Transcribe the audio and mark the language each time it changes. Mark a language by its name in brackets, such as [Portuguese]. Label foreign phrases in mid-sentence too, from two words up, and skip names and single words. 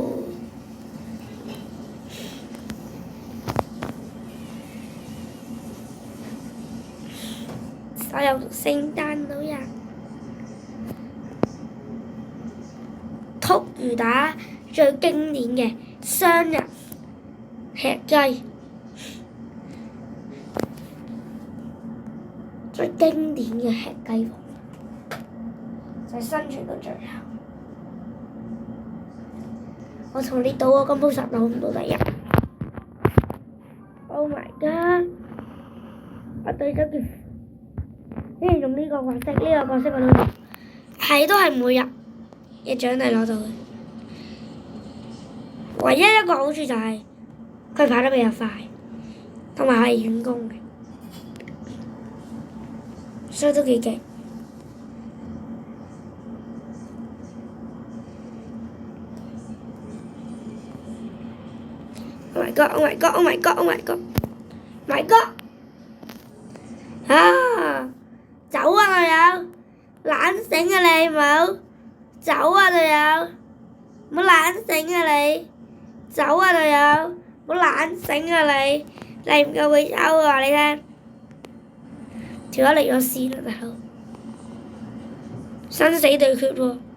[Cantonese] 所有聖誕老人，禿魚打最經典嘅雙人吃雞，最經典嘅吃雞方法就係生存到最後。我同你賭，我根本實攞唔到第一。 [English] Oh my god！ [Cantonese] 我對咗件，依然用呢個角色，我都係每日嘅獎勵攞到嘅。唯一一個好處就係佢跑得比較快，同埋係遠攻嘅，所以都幾勁。 [English] Oh my god! Oh my god! Oh my god! Oh my god! My god! 啊！ [Cantonese] 走啊隊友！懶醒啊你冇！走啊隊友！唔好懶醒啊你！走啊隊友！唔好懶醒啊你！你唔夠會走啊！你聽，條友離咗線啦大佬，生死對決喎！